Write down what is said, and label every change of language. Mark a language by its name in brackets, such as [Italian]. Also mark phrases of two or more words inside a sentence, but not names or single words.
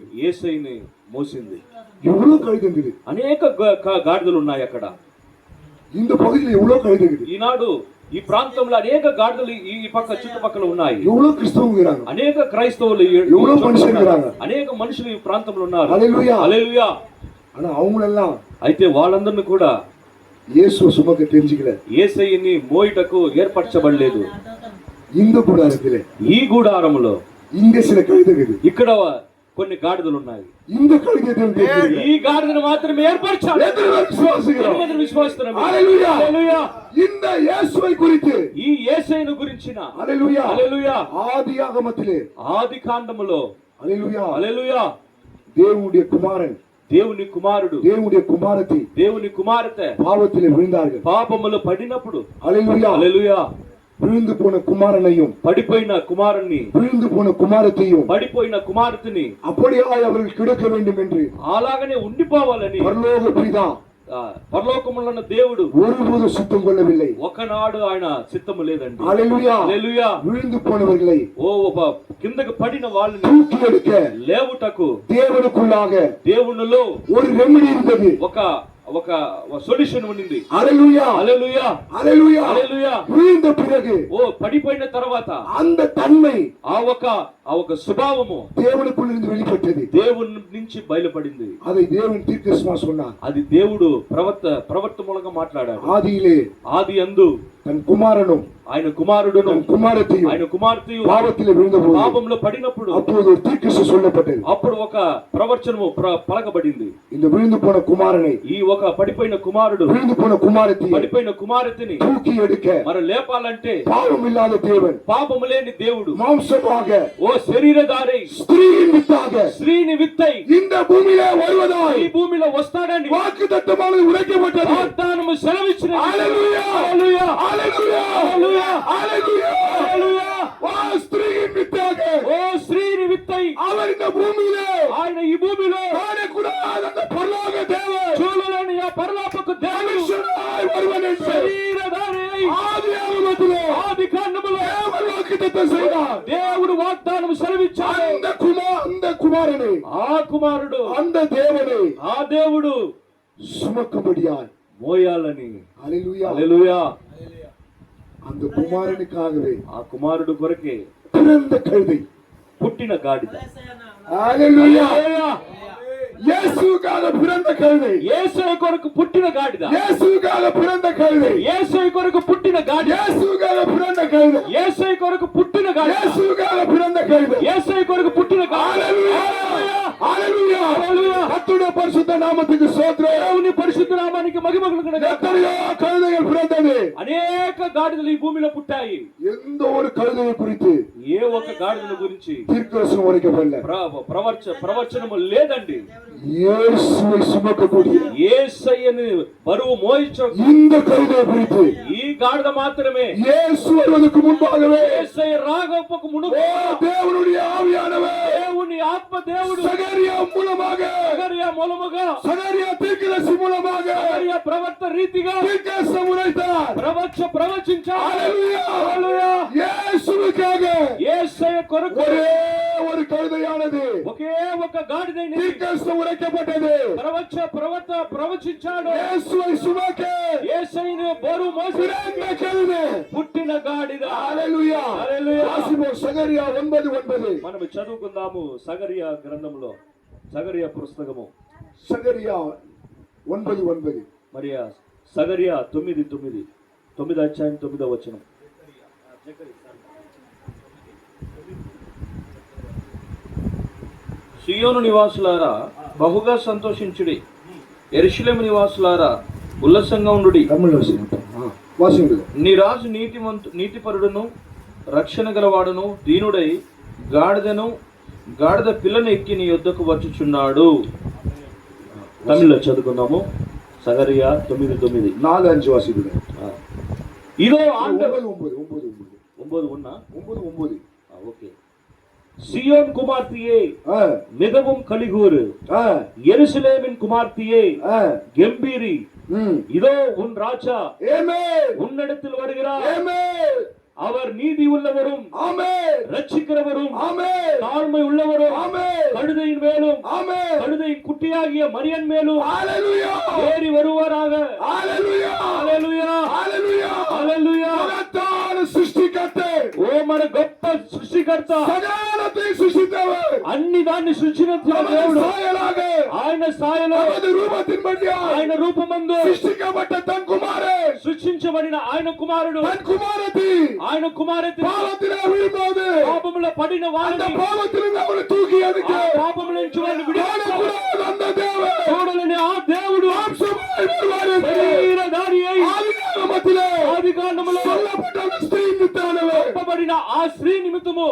[Telugu] యేసయ్యని మోసింది. [Tamil] எவ்வளவு கழுதை இருந்தது? [Telugu] అనేక గాడిదలు ఉన్నాయి అక్కడ. [Tamil] இந்த பகுதியில் எவ்வளவு கழுதை இருக்குது? [Telugu] ఈనాడు ఈ ప్రాంతంలో అనేక గాడిదలు ఈ పక్క చుట్టుపక్కల ఉన్నాయి. [Tamil] எவ்வளவு கிறிஸ்தவங்க, [Telugu] అనేక క్రైస్తవులు, [Tamil] எவ்வளவு மனுஷங்க, [Telugu] అనేక మనుషులు ఈ ప్రాంతంలో ఉన్నారు. హల్లెలూయా, హల్లెలూయా. [Tamil] ஆனா அவங்களெல்லாம் [Telugu] అయితే వాళ్ళందరిని కూడా [Tamil] இயேசுவை சுமக்க தெரிஞ்சுக்கல. [Telugu] యేసయ్యని మోయుటకు ఏర్పరచబడలేదు. [Tamil] இந்த கூடாரத்திலே, [Telugu] ఈ గుడారములో [Tamil] இங்க சில கழுதை இருக்குது. [Telugu] ఇక్కడ కొన్ని గాడిదలు ఉన్నాయి. [Tamil] இந்த கழுதை [Telugu] ఈ గాడిదను మాత్రమే ఏర్పరచాలి. విశ్వాసిస్తున్నాం. హల్లెలూయా. హల్లెలూయా. [Tamil] இந்த இயேசுவை குறித்து, [Telugu] ఈ యేసయ్యను గురించిన హల్లెలూయా, హల్లెలూయా, [Tamil] ஆதியாகமத்திலே, [Telugu] ఆది కాండములో [Tamil] ஹalleluya, [Telugu] హల్లెలూయా, [Tamil] தேவனுடைய குமாரன், [Telugu] దేవుని కుమారుడు, [Tamil] தேவனுடைய குமாரத்தி [Telugu] దేవుని కుమార్తె [Tamil] பாவத்திலே விழுந்தார்கள். [Telugu] పాపములో పడినప్పుడు [Tamil] ஹalleluya, [Telugu] హల్లెలూయా, [Tamil] விழுந்து போன குமாரனையும் [Telugu] పడిపోయిన కుమారుణ్ణి, [Tamil] விழுந்து போன குமாரத்தையும் [Telugu] పడిపోయిన కుమార్తెని [Tamil] அப்படியாய் அவர்கள் கிடக்க வேண்டும் என்று [Telugu] అలాగనే ఉండిపోవాలని [Tamil] பரலோக பிதா [Telugu] పరలోకములో ఉన్న దేవుడు [Tamil] ஒருபோதும் சுத்தம் கொள்ளவில்லை. [Telugu] ఒకనాడు ఆయన చిత్తము లేదండి. [Tamil] ஹalleluya, [Telugu] హల్లెలూయా. [Tamil] விழுந்து போனவர்களை [Telugu] కిందకు పడిన వాళ్ళని [Tamil] தூக்கி எடுக்க [Telugu] లేవుటకు [Tamil] தேவனுக்குள்ளாக [Telugu] దేవునిలో [Tamil] ஒரு ரெமெடி இருந்தது. [Telugu] ఒక సొల్యూషన్ ఉండింది. [Tamil] ஹalleluya, [Telugu] హల్లెలూయా, [Tamil] ஹalleluya, [Telugu] హల్లెలూయా. [Tamil] விழுந்த பிறகு [Telugu] పడిపోయిన తర్వాత [Tamil] அந்த தன்மை [Telugu] ఆ ఒక స్వభావము [Tamil] தேவனுக்குள் இருந்து வெளிப்பட்டது. [Telugu] దేవుని నుంచి బయలుపడింది. [Tamil] அதை தேவன் தீர்க்கதரிசனமா சொன்னார். [Telugu] అది దేవుడు ప్రవర్త మూలంగా మాట్లాడాడు. ఆది యందు [Tamil] தன் குமாரனும் [Telugu] ఆయన కుమారుడును [Tamil] தன் குமாரத்தையும் [Telugu] ఆయన కుమార్తెయు [Tamil] பாவத்திலே விழுந்தபோது [Telugu] పాపంలో పడినప్పుడు [Tamil] அப்போது ஒரு தீர்க்கதரிசனம் சொல்லப்பட்டது. [Telugu] అప్పుడు ఒక ప్రవచనము పలకబడింది. [Tamil] இந்த விழுந்து போன குமாரனை, [Telugu] ఈ ఒక పడిపోయిన కుమారుడు, [Tamil] விழுந்து போன குமாரத்தை [Telugu] పడిపోయిన కుమార్తెని [Tamil] தூக்கி எடுக்க [Telugu] మరి లేపాలంటే [Tamil] பாவம் இல்லாத தேவன் [Telugu] పాపము లేని దేవుడు [Tamil] மாம்சமாக [Telugu] ఓ శరీరధారి [Tamil] ஸ்திரீயின் வித்தாக [Telugu] స్త్రీని విత్తై [Tamil] இந்த பூமியிலே வருவதாய் [Telugu] ఈ భూమిలో వస్తాడని [Tamil] வாக்குத்தத்தமானது உரைக்கப்பட்டது. [Telugu] వాగ్దానము సెలవిచ్చినది. హల్లెలూయా, హల్లెలూయా, హల్లెలూయా, హల్లెలూయా, హల్లెలూయా, హల్లెలూయా. [Tamil] ஓ ஸ்திரீயின் வித்தாக [Telugu] ఓ స్త్రీని విత్తై [Tamil] அவர் இந்த பூமியிலே [Telugu] ఆయన ఈ భూమిలో [Tamil] காணக்கூடாத அந்த பரலோக தேவன் [Telugu] చూడలేని ఆ పరలోకపు దేవుడు [Tamil] மனுஷனாய் வருவன் என்று [Telugu] శరీరధారి [Tamil] ஆதியாகமத்திலே [Telugu] ఆది కాండములో [Tamil] தேவன் வாக்குத்தத்தம் செய்தார். [Telugu] దేవుడు వాగ్దానం సెలవిచ్చాడు. [Tamil] அந்த குமாரனை, [Telugu] ఆ కుమారుడు, [Tamil] அந்த தேவனை [Telugu] ఆ దేవుడు [Tamil] சுமக்கும்படியாய் [Telugu] మోయాలని. [Tamil] ஹalleluya, [Telugu] హల్లెలూయా. [Tamil] அந்த குமாரனுக்காகவே [Telugu] ఆ కుమారుడు కొరకే [Tamil] பிறந்த கழுதை, [Telugu] పుట్టిన గాడిద. [Tamil] ஹalleluya, [Telugu] హల్లెలూయా. [Tamil] இயேசுவுக்காக பிறந்த கழுதை, [Telugu] యేసయ్య కొరకు పుట్టిన గాడిద, [Tamil] இயேசுவுக்காக பிறந்த கழுதை, [Telugu] యేసయ్య కొరకు పుట్టిన గాడిద, [Tamil] இயேசுவுக்காக பிறந்த கழுதை, [Telugu] యేసయ్య కొరకు పుట్టిన గాడిద, [Tamil] இயேசுவுக்காக பிறந்த கழுதை. [Telugu] యేసయ్య కొరకు పుట్టిన గాడిద. హల్లెలూయా, హల్లెలూయా, హల్లెలూయా. [Tamil] கர்த்தருடைய பரிசுத்த நாமத்துக்கு ஸ்தோத்திரம். [Telugu] దేవుని పరిశుద్ధ నామానికి మహిమ కలుగును గాక. [Tamil] எத்தனையோ கழுதைகள் பிறந்தது. [Telugu] అనేక గాడిదలు ఈ భూమిలో పుట్టాయి. [Tamil] எந்த ஒரு கழுதையை குறித்து [Telugu] ఏ ఒక్క గాడిదల గురించి [Tamil] தீர்க்கதரிசனம் உரைக்கப்படல. [Telugu] ప్రవచనము లేదండి. [Tamil] இயேசுவை சுமக்கக்கூடிய [Telugu] యేసయ్యని బరువు మోయించ [Tamil] இந்த கழுதையை குறித்து [Telugu] ఈ గాడిద మాత్రమే [Tamil] இயேசு வருவதற்கு முன்பாகவே [Telugu] యేసయ్య రాకపోక మునుపు [Tamil] தேவனுடைய ஆவியானவர் [Telugu] దేవుని ఆత్మ దేవుడు [Tamil] சகரியா மூலமாக [Telugu] సగరియా మూలముగా [Tamil] சகரியா தீர்க்கதரிசி மூலமாக [Telugu] సగరియా ప్రవర్త రీతిగా [Tamil] தீர்க்கதரிசனம் உரைத்தார். [Telugu] ప్రవచించాడు. [Tamil] ஹல்லேலூயா, [Telugu] హల్లెలూయా. [Tamil] இயேசுவுக்காக [Telugu] యేసయ్య కొరకు [Tamil] ஒரே ஒரு கழுதையானது [Telugu] ఒకే ఒక గాడిదైన [Tamil] தீர்க்கதரிசனம் உரைக்கப்பட்டது. [Telugu] ప్రవచించాడు. [Tamil] இயேசுவை சுமக்க [Telugu] యేసయ్యను బరువు మోసి [Tamil] பிறந்த கழுதை. [Telugu] పుట్టిన గాడిద. [Tamil] ஹல்லேலூயா. [Telugu] హల్లెలూయా. [Tamil] வாசிப்போம் சகரியா 9:9. [Telugu] మనం చదువుకుందాము సగరియా గ్రంథంలో, సగరియా పుస్తకము, [Tamil] சகரியா 9:9. [Telugu] మరి సగరియా 9:9, 9వ అధ్యాయం 9వ వచనం. సియోను నివాసులారా బహుగా సంతోషించుడి, యెరూషలేము నివాసులారా ఉల్లాసంగా ఉండుడి. [Tamil] தமிழ் வாசிங்க. [Telugu] నీ రాజు నీతిపరుడును రక్షణ గలవాడును దీనుడై గాడిద పిల్లను ఎక్కి నీ యొద్దకు వచ్చుచున్నాడు. తమిళ్లో చదువుకుందాము. సగరియా 9:9. [Tamil] 4-5 வாசிங்க. இதோ 9 உன்னா 9. ஓகே. சியோன் குமார்த்தியே மிகவும் கலிகூறு, எருசலேமின் குமார்த்தியே கம்பீரி, இதோ உன் ராஜா உன்னிடத்தில் வருகிறார். அவர் நீதி உள்ளவரும் ரட்சிக்கிறவரும் தாழ்மை உள்ளவரும் கழுதையின் மேலும் கழுதையின் குட்டியாகிய மரியன் மேலும் ஏறி வருவாராக. [Telugu] ఓ మన గొప్ప సృష్టికర్త, అన్ని దాన్ని సృష్టించిన దేవుడు, ఆయన స్థాయిలో ఆయన రూపమందు సృష్టించబడిన ఆయన కుమారుడు ఆయన కుమారతి పాపములో పడిన వారిని పాపముల నుంచి వారిని చూడలేని ఆ దేవుడు శరీరధారి అయి ఆదికాండములో చెప్పబడిన ఆ స్త్రీ నిమిత్తము